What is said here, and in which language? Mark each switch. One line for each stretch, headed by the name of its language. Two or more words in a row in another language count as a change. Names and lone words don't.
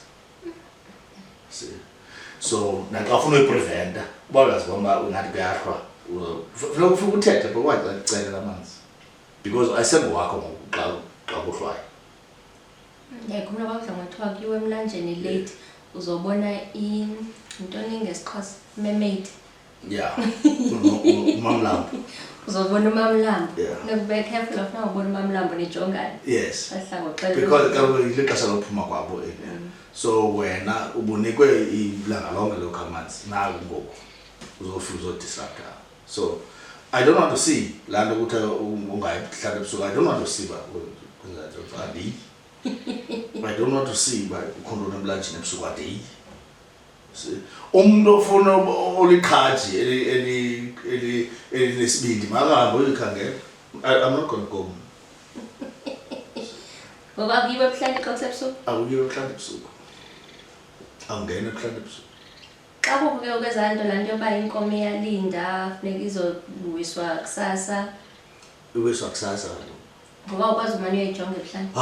Xhosa: See so naxa ufuna uyipreventa uba uyazibona ungathi kuyahlwa funeka ufike uthethe bakwacelela amanzi because ayisengowakho ngoku xa kuhlwayo. Khona kwakudla ngothiwa kuyiwe emlanjeni late uzobona intoni ngesiXhosa mermaid.
English: Yeah,
Xhosa: umamlambo. Uzobona umamlambo.
English: Yeah.
Xhosa: Nekube
English: careful of
Xhosa: nawubona umamlambo nijongane.
English: Yes.
Xhosa: Bahlangoxela. Because kaloku ilixesha lokuphuma kwabo so wena ubunikwe ilanga lonke lokho amanzi nawe ngoku uzofika uzodisrupta.
English: So I don't want to see
Xhosa: laa nto ukuthi ungayihlala ebusuku.
English: I don't want to see
Xhosa: uba adi.
English: I don't want to see
Xhosa: uba ukhona emlanjeni ebusuku adi. Umuntu ofuna oliqhaji elinesibindi makahambe uyikhangela.
English: I'm not going to go.
Xhosa: Ngoba kuyiwe ebuhlanti xa kusebusuku? Akuyiwe ebuhlanti ebusuku. Awungena ebuhlanti ebusuku. Xa kukho ke kwezaa nto laa nto yoba inkomo iyalinda funeka izoluwiswa kusasa. Iwiswa kusasa. Ngoba ukwazi umane uyoyijonga ebuhlanti.